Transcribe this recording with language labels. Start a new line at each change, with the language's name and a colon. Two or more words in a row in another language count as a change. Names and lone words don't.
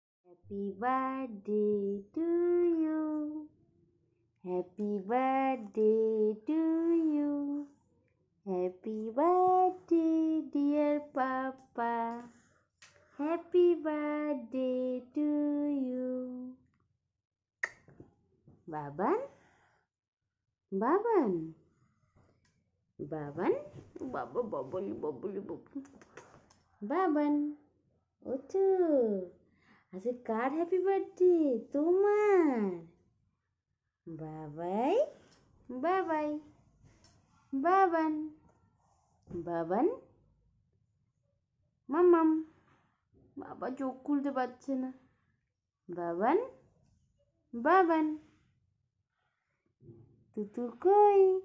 English: Happy birthday to you. Happy birthday to you. Happy birthday, dear Papa. Happy birthday to you. Baban? Baban? Baban? Baba bubbly bubbly bubbly. Baban?
Bangla: ওঠো, আজকে কার
English: happy birthday?
Bangla: তোমার। বাবাই বাবাই বাবান বাবান মাম্মাম। বাবা চোখ খুলতে পারছে না। বাবান বাবান তুতু কই?